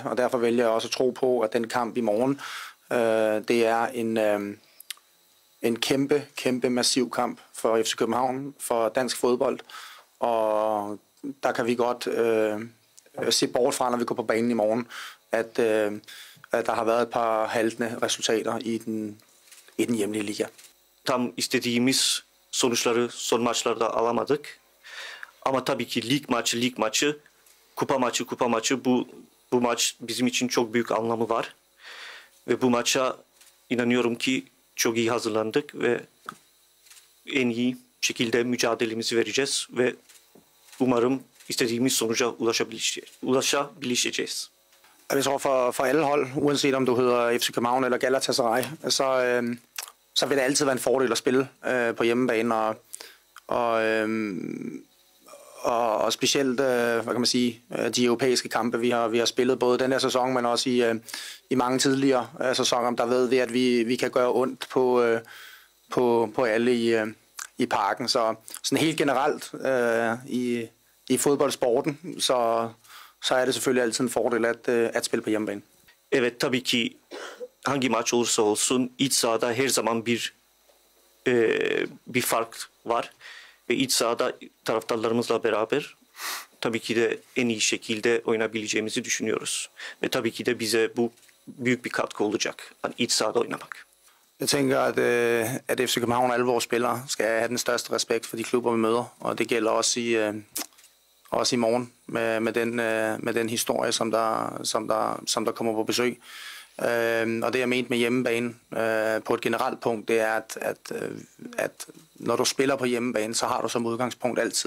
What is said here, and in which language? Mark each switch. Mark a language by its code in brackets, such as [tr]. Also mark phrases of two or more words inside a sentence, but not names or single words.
[da] Og derfor vælger jeg også at tro på, at den kamp i morgen, det er en kæmpe massiv kamp for FC København, for dansk fodbold. Og der kan vi godt se bort fra, når vi går på banen i morgen, at der har været et par haltende resultater i den hjemlige liga. [tr] Tam istediğimiz sonuçları son maçlarda alamadık. Ama tabii ki lig maçı, kupa maçı bu maç bizim için çok büyük anlamı var. Ve bu maça inanıyorum ki çok iyi hazırlandık ve en iyi şekilde mücadelemizi vereceğiz ve umarım istediğimiz sonuca ulaşabileceğiz. [da] Jeg tror for alle hold, uanset om du hedder FC København eller Galatasaray, så vil det altid være en fordel at spille på hjemmebane, og specielt, hvad kan man sige, de europæiske kampe, vi har spillet både den her sæson, men også i mange tidligere sæsoner, der ved vi, at vi kan gøre ondt på alle i parken. Så sådan helt generelt i fodboldsporten, så er det selvfølgelig altid en fordel at spille på hjemmebane. [tr] Evet, tabii ki hangi maç olursa olsun iç sahada her zaman bir fark var. Ve iç sahada taraftarlarımızla beraber tabii ki de en iyi şekilde oynayabileceğimizi düşünüyoruz. Ve tabii ki de bize bu büyük bir katkı olacak. Yani iç sahada oynamak. [da] Jeg tænker, at FC København og alle vores spillere skal have den største respekt for de klubber, vi møder. Og det gælder også i morgen med den historie, som der kommer på besøg. Og det jeg mente med hjemmebane på et generelt punkt, det er, at når du spiller på hjemmebane, så har du som udgangspunkt altid.